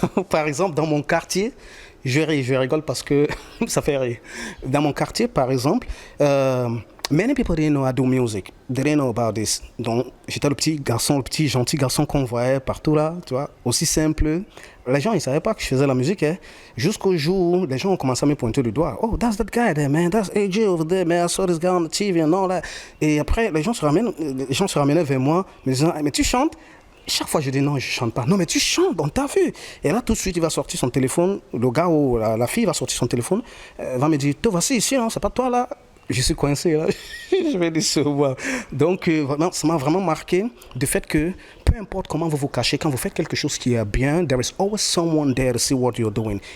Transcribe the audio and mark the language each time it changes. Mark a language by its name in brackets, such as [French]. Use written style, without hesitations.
[French] Par exemple, dans mon quartier, je rigole parce que ça fait rire. Dans mon quartier, par exemple, [English] many people didn't know I do music. They didn't know about this. [French] Donc, j'étais le petit garçon, le petit gentil garçon qu'on voyait partout là, tu vois, aussi simple. Les gens, ils savaient pas que je faisais la musique, hein. Jusqu'au jour où les gens ont commencé à me pointer du doigt. [English] Oh, that's that guy there, man. That's AJ over there, man. I saw this guy on the TV and all that. [French] Et après, les gens se ramenaient vers moi, me disant, mais tu chantes? Chaque fois, je dis non, je chante pas. Non, mais tu chantes, on t'a vu. Et là, tout de suite, il va sortir son téléphone. Le gars ou la fille va sortir son téléphone, va me dire, toi, voici ici, non, c'est pas toi là. Je suis coincé là. Je vais décevoir. Donc, vraiment, ça m'a vraiment marqué du fait que peu importe comment vous vous cachez, quand vous faites quelque chose qui est bien, [English] there is always someone there to see what you're doing.